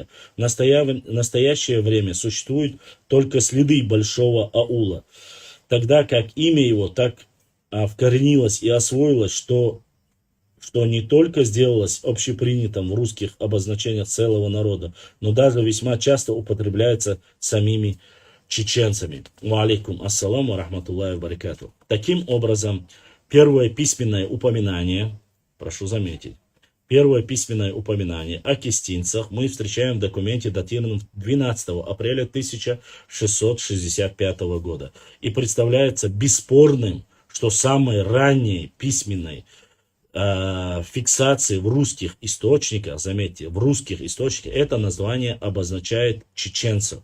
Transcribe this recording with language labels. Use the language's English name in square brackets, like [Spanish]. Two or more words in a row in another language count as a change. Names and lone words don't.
[Russian] В настоящее время существуют только следы большого аула, тогда как имя его так вкоренилось и освоилось, что не только сделалось общепринятым в русских обозначениях целого народа, но даже весьма часто употребляется самими чеченцами. [Arabic] وعليكم السلام رحمة الله وبركاته. [Russian] Таким образом, первое письменное упоминание, прошу заметить, первое письменное упоминание о кистинцах мы встречаем в документе, датированном 12 апреля 1665 года. И представляется бесспорным, что самой ранней письменной фиксации в русских источниках, заметьте, в русских источниках это название обозначает чеченцев.